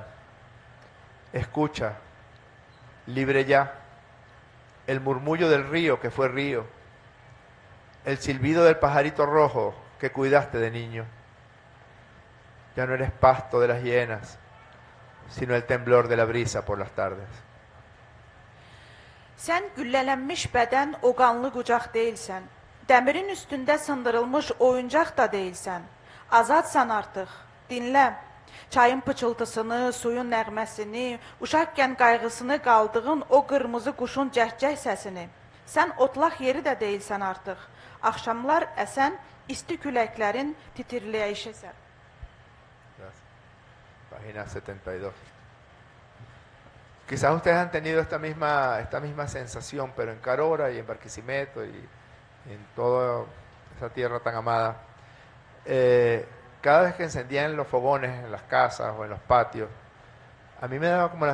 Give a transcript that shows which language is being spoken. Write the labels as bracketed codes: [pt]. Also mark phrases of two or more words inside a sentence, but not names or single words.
[es] Escucha, libre ya, el murmullo del río que fue río, el silbido del pajarito rojo que cuidaste de niño. Ya no eres pasto de las hienas, sino el temblor de la brisa por las tardes. [az] Sən güllələnmiş bədən o qanlı qucaq deyilsən. Dəmirin üstündə sındırılmış oyuncaq da deyilsən. Azadsan artıq. Dinlə. Çayın pıçıltısını, suyun nəğməsini, uşaqkən qayğısını qaldığın o qırmızı quşun cəhcəh səsini. Sən otlaq yeri də deyilsən artıq. Axşamlar əsən isti küləklərin titirləyişisən. [es] Página 72. Quizás ustedes han tenido esta misma sensación, pero en Carora y en Barquisimeto y en toda esa tierra tan amada. Cada vez que encendían los fogones en las casas o en los patios, a mí me daba como la